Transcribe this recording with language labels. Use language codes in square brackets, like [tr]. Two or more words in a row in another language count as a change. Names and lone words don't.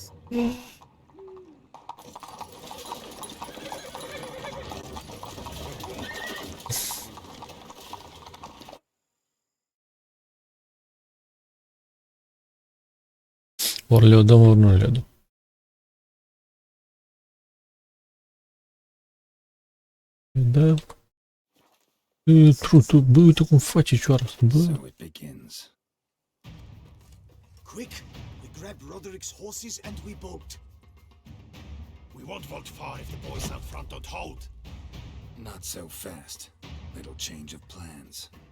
[ro] Ori le dăm, ori nu le dăm. Da. Trutul, bă, uite cum face cioara asta, bă. [en] So it begins. Quick! We grab Roderick's horses and we bolt. We won't vault far if the boys out front don't hold. Not so fast. Little change of plans.